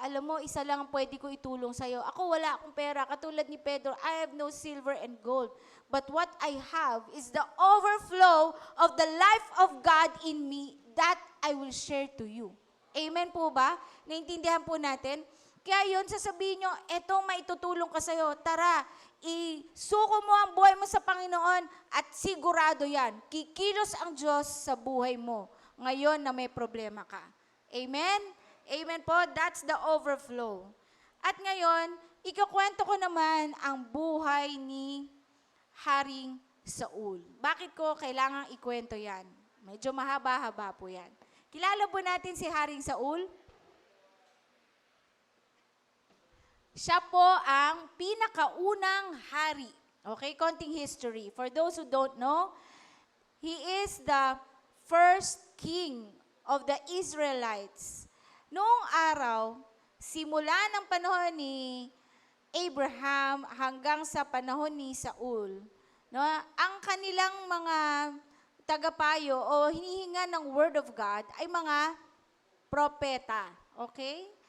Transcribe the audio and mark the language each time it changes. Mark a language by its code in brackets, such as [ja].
[tl] Alam mo, isa lang ang pwede ko itulong sa'yo. Ako wala akong pera. Katulad ni Pedro, [en] I have no silver and gold. But what I have is the overflow of the life of God in me that I will share to you. [tl] Amen po ba? Naintindihan po natin? Kaya yun, sasabihin nyo, etong maitutulong ka sa'yo, tara, isuko mo ang buhay mo sa Panginoon at sigurado yan, kikilos ang Diyos sa buhay mo ngayon na may problema ka. Amen? Amen po? [en] That's the overflow. [tl] At ngayon, ikukwento ko naman ang buhay ni Haring Saul. Bakit ko kailangang ikwento yan? Medyo mahaba-haba po yan. Kilala po natin si Haring Saul? Siya po ang pinakaunang hari. Okay, konting history. [en] For those who don't know, he is the first king of the Israelites. [tl] Noong araw, simula ng panahon ni Abraham hanggang sa panahon ni Saul, no, ang kanilang mga tagapayo o hinihinga ng Word of God ay mga propeta. Okay?